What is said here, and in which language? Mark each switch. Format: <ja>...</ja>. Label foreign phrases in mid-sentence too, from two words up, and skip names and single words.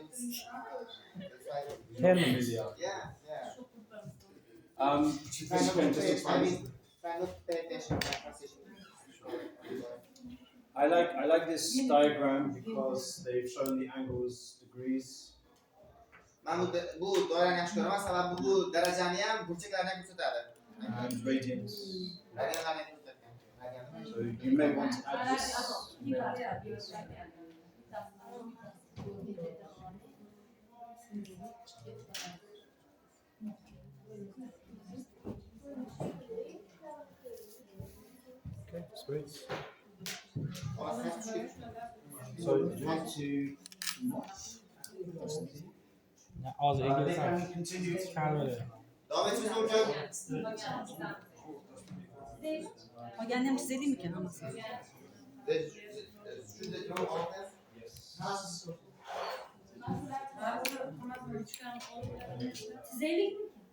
<en>Tell me, Lydia. yeah. This can just explain. Try not to pay attention to translation. I like this diagram because they've shown the angles, degrees.</en> <uz>Men bu doirani yaxshi ko'raman, sababi bu darajani ham, burchaklarni ham ko'rsatadi.</uz> <en>And radians.</en> <uz>Radianlarni ham ko'rsatgan.</uz> <en>So you may want to add this. You may want to add this. Okay, sweet. So you want to</en> <uz>Hozir</uz> <en>they</en> <uz>egasan.</uz> <en>can continue to</en> <uz>Kamera. Davom etishimiz mumkin. Qolganini ham chizaylikmi ekan hammasini? Shunda javob olamiz. Çizeylikmi?</uz>